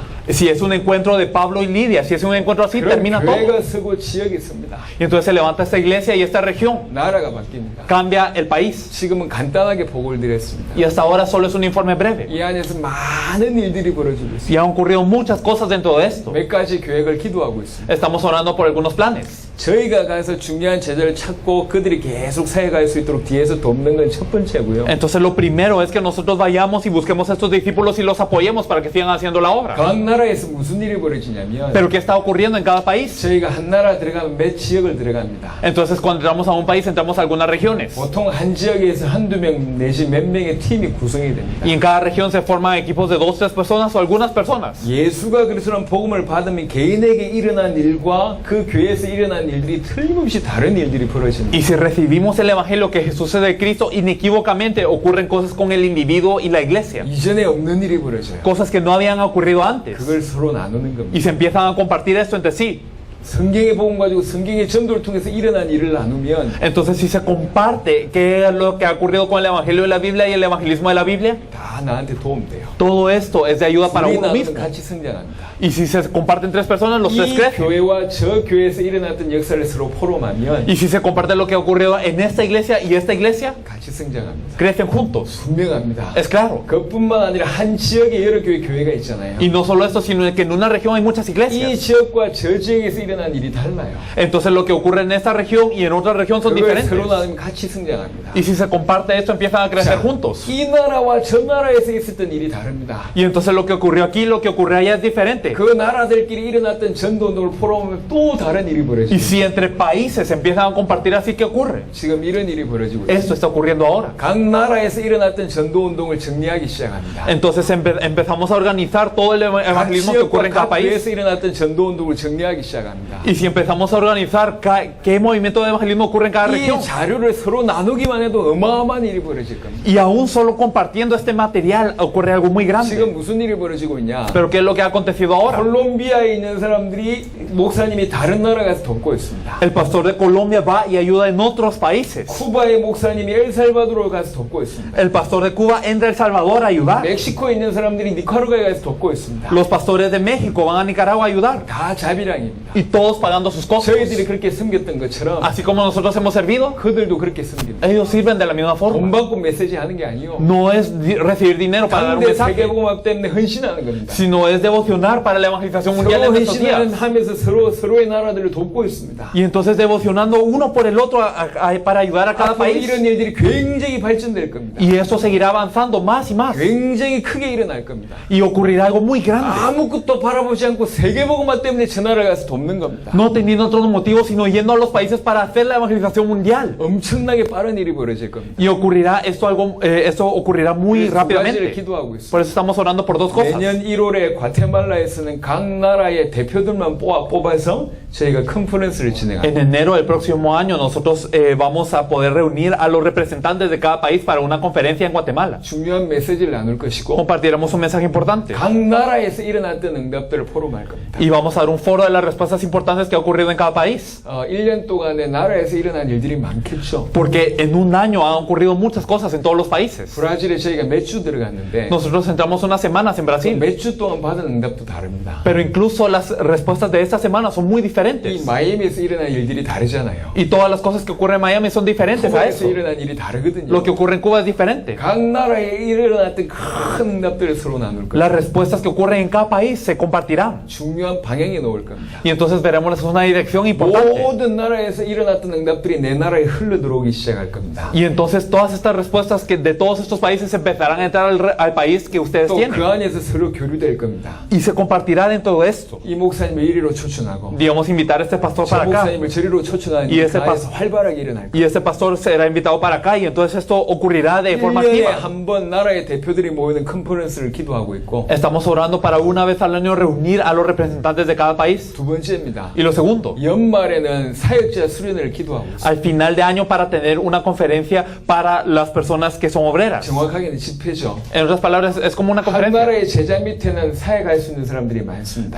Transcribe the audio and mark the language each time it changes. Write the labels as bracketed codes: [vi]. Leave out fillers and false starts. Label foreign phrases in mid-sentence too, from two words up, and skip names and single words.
[es] Si es un encuentro de Pablo y Lidia, si es un encuentro así, [ko] 그럼 [es] termina todo. [ko] 교회가 서고 지역이 섭니다. [es] Y entonces se levanta esta iglesia y esta región. [ko] 나라가 바뀝니다. [es] Cambia el país. [ko] 지금은 간단하게 보고를 드렸습니다. [es] Y hasta ahora solo es un informe breve. [ko] 이 안에서 많은 일들이 벌어지고 있습니다. [es] Y han ocurrido muchas cosas dentro de esto. [ko] 몇 가지 계획을 기도하고 있습니다. [es] Estamos orando por algunos planes. [ko] 저희가 가서 중요한 제자를 찾고 그들이 계속 사역할 수 있도록 뒤에서 돕는 건 첫 번째고요. [es] Entonces lo primero es que nosotros vayamos y busquemos a estos discípulos y los apoyemos para que sigan haciendo la obra. [ko] 각 나라에서 무슨 일이 벌어지냐면 [es] Pero ¿qué está ocurriendo en cada país? [ko] 저희가 한 나라 들어가면 몇 지역을 들어갑니다. [es] Entonces cuando entramos a un país entramos a algunas regiones. [ko] 보통 한 지역에서 한두 명 내지 몇 명의 팀이 구성이 됩니다. [es] Y en cada región se forman equipos de 2, 3 personas o algunas personas. [ko] 예수가 그리스도란 복음을 받으면 개인에게 일어난 일과 그 교회에서 일어난 일들이 틀림없이 다른 일들이 벌어집니다. [es] Y si recibimos el evangelio que Jesús es de Cristo, inequívocamente ocurren cosas con el individuo y la iglesia. [ko] 이전에 없는 일이 벌어져요. [es] Cosas que no habían ocurrido antes. [ko] 그걸 서로 나누는 겁니다. [es] Y se empiezan a compartir esto entre sí. [ko] 성경의 복음 가지고 성경의 전도를 통해서 일어난 일을 나누면 [es] Entonces si se comparte qué es lo que ha ocurrido con el evangelio de la Biblia y el evangelismo de la Biblia, [ko] 다 나한테 도움돼요. [es] todo esto es de ayuda para [ko] 우리 [es] uno [ko] 나누면 [es] mismo. [ko] 같이 성장합니다. [es] Y si se comparten 3 personas, los 3 [ko] 이 [es] crecen. [ko] 교회와 저 교회에서 일어났던 역사를 서로 포럼하면 [es] Y si se comparte lo que ha ocurrido en esta iglesia y esta iglesia, [ko] 같이 성장합니다. [es] crecen juntos. [ko] 분명합니다. [es] Es claro. [ko] 그뿐만 아니라 한 지역에 여러 교회가 있잖아요. [es] Y no solo esto, sino que en una región hay muchas [ko] 이 [es] iglesias. [ko] 지역과 저 지역에서 일어난 일이 달라요. [es] Entonces lo que ocurre en esta región y en otra región son [ko] 그걸 [es] diferentes. [ko] 서로 나누면 같이 성장합니다. [es] Y si se comparte esto, empiezan a crecer juntos. [ko] 이 나라와 저 나라에서 있었던 일이 다릅니다. [es] Y entonces lo que ocurrió aquí, lo que ocurrió allá es diferente. [ko] 그 나라들끼리 일어났던 전도운동을 포럼하면 또 다른 일이 [es] Y [ko] 벌어집니다. [es] si entre países empiezan a compartir así, ¿qué ocurre? [ko] 지금 이런 일이 벌어지고 있습니다. [es] Esto está ocurriendo ahora. [ko] 각 나라에서 일어났던 전도운동을 정리하기 시작합니다. [es] Entonces empezamos a organizar todo el [ko] 각 [es] evangelismo que ocurre [ko] 지역과 [es] en cada [ko] 각 [es] país. [ko] 교회에서 일어났던 전도운동을 정리하기 시작합니다. [es] Y si empezamos a organizar qué movimiento de evangelismo ocurre en cada región. [ko] 이 자료를 서로 나누기만 해도 어마어마한 일이 벌어질 겁니다. [es] Y aún solo compartiendo este material ocurre algo muy grande. [ko] 지금 무슨 일이 벌어지고 있냐? [es] Pero ¿qué es lo que ha acontecido ahora? [ko] 콜롬비아에 있는 사람들이 목사님이 다른 나라 가서 돕고 있습니다. [es] El pastor de Colombia va y ayuda en otros países. [ko] 쿠바의 목사님이 엘살바도르 가서 돕고 있습니다. [es] El pastor de Cuba entra a El Salvador a ayudar. [ko] 멕시코에 있는 사람들이 니카라과에 가서 돕고 있습니다. [es] Los pastores de México van a Nicaragua a ayudar. [ko] 다 자비랑입니다. [es] Y todos pagando sus costos. [ko] 저희들이 그렇게 섬겼던 것처럼 [es] Así como nosotros hemos servido, [ko] 그들도 그렇게 섬깁니다. [es] ellos sirven de la misma [ko] 돈 [es] forma. [ko] 받고 메시지 하는 게 아니요. [es] No es recibir dinero para dar un [ko] 당대 [es] mensaje, [ko] 세계복음학 때문에 헌신하는 겁니다. [es] sino es devocionar para la evangelización mundial [ko] 서로 [es] en estos días. [ko] 헌신하면서 서로의 나라들을 돕고 있습니다. [es] Y entonces devocionando uno por el otro para ayudar a cada [ko] 앞으로 [es] país. [ko] 이런 일들이 굉장히 발전될 겁니다. [es] Y eso seguirá avanzando más y más. [ko] 굉장히 크게 일어날 겁니다. [es] Y ocurrirá algo muy grande. [ko] 아무것도 바라보지 않고 세계복음화 때문에 저 나라 가서 돕는 겁니다. [es] No teniendo otros motivos, sino yendo a los países para hacer la evangelización mundial. [ko] 엄청나게 빠른 일이 벌어질 겁니다. [es] Y ocurrirá esto ocurrirá muy [ko] 그래서 두 가지를 [es] rápidamente. [ko] 기도하고 있습니다. [es] Por eso estamos orando por 2 cosas. [ko] 내년 1월에 과테말라에서는 각 나라의 대표들만 뽑아서 저희가 컨퍼런스를 진행합니다. [es] En enero del próximo año nosotros vamos a poder reunir a los representantes de cada país para una conferencia en Guatemala. [ko] 중요한 메시지를 나눌 것이고 [es] Compartiremos un mensaje importante. [ko] 각 나라에서 일어났던 응답들을 포럼할 겁니다. [es] Y vamos a dar un foro de las respuestas importantes que ha ocurrido en cada país. [ko] 1년 동안에 나라에서 일어난 일들이 많겠죠. [es] Porque en un año han ocurrido muchas cosas en todos los países. [ko] 브라질에 저희가 몇 주 들어갔는데 [es] Nosotros entramos unas semanas en Brasil. [ko] 몇 주 동안 받은 응답도 다릅니다. [es] Pero incluso las respuestas de esta semana son muy [ko] 이 [es] diferentes. [ko] 마이애미에서 일어난 일들이 다르잖아요. [es] Y todas las cosas que ocurren en Miami son diferentes a [ko] 쿠바에서 [es] eso. [ko] 일어난 일이 다르거든요. [es] Lo que ocurre en Cuba es diferente. [ko] 각 나라에 일어났던 큰 응답들을 서로 나눌 거예요. [es] Las respuestas que ocurren en cada país se compartirán. [ko] 중요한 방향에 놓을 겁니다. [es] Y entonces veremos una dirección importante. [ko] 모든 나라에서 일어났던 응답들이 내 나라에 흘러 들어오기 시작할 겁니다. [es] Y entonces todas estas respuestas que de todos estos países empezarán a entrar al país que ustedes [ko] 또 그 [es] tienen. [ko] 안에서 서로 교류될 겁니다. [es] Y se compartirá dentro de esto. [ko] 이 목사님을 이리로 초청하고 [es] Digamos, invitar a este pastor [ko] 저 [es] para acá. [ko] 목사님을 저리로 초청하는 [es] Y ese [ko] 그 안에서 활발하게 일어날 [es] Y este pastor será invitado para acá. Y entonces esto ocurrirá de forma [ko] 1년에 [es] activa. [ko] 한 번 나라의 대표들이 모이는 컨퍼런스를 기도하고 있고 [es] Estamos orando para una vez al año reunir a los representantes de cada país. [ko] 두 번째입니다. [es] Y lo segundo, [ko] 연말에는 사역자 수련회를 기도하고 있습니다. [es] al final de año para tener una conferencia para las personas que son obreras. [ko] 정확하게는 집회죠. [es] En otras palabras, es como una [ko] 한 [es] conferencia. [ko] 나라의 제자 밑에는 사역할 수 있는 사람들이 많습니다.